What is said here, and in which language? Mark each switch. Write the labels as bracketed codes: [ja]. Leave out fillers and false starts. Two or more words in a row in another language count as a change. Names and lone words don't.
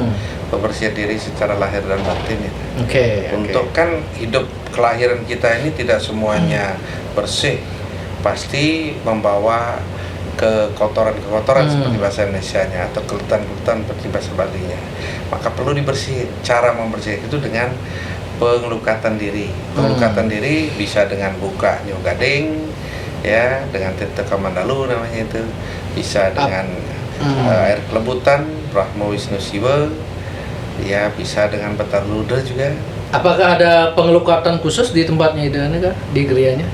[id] Pembersihan diri secara lahir dan batin itu. Untuk kan hidup kelahiran kita ini tidak semuanya bersih. Pasti membawa kekotoran seperti bahasa Indonesianya atau kelutan-kelutan seperti bahasa Balinya, maka perlu dibersihin. Cara membersihkan itu dengan pengelukatan diri. Pengelukatan diri bisa dengan buka Nyo Gading, ya, dengan Tirta Kamandalu namanya itu, bisa dengan air kelebutan Brahma Wisnu Siwa, ya, bisa dengan Betar Luda juga. Apakah ada pengelukatan khusus di tempatnya itu, di gerianya?